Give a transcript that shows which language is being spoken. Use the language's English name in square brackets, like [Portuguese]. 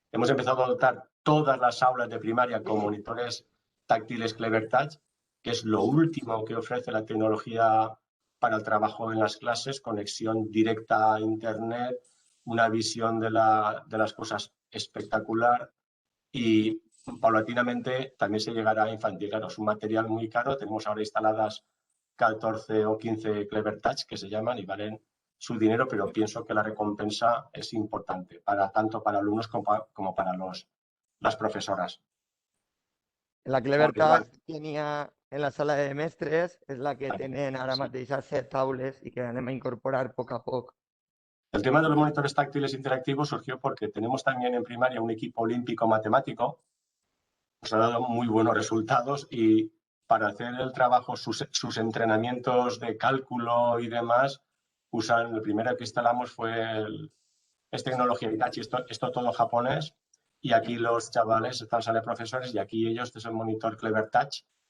[Spanish] empezado a dotar todas las aulas de primaria con monitores táctiles Clever Touch, que es lo último que ofrece la tecnología para el trabajo en las clases, conexión directa a Internet, una visión de las cosas espectacular, y paulatinamente también se llegará a infantil. Claro, es un material muy caro, tenemos ahora instaladas 14 o 15 Clever Touch que se llaman y valen su dinero, pero pienso que la recompensa es importante, tanto para alumnos como para las profesoras. [Catalan] La Clever Touch tenia en la sala de mestres, és la que tenen ara mateix a 7 taules i que anem a incorporar a poc a poc. [Spanish] El tema de los monitores táctiles interactivos surgió porque tenemos también en primaria un equipo olímpico matemático, nos ha dado muy buenos resultados, y para hacer el trabajo, sus entrenamientos de cálculo y demás, el primero que instalamos es tecnología Hitachi, esto todo japonés, y aquí los chavales salen profesores y aquí ellos, este es el monitor Clever Touch.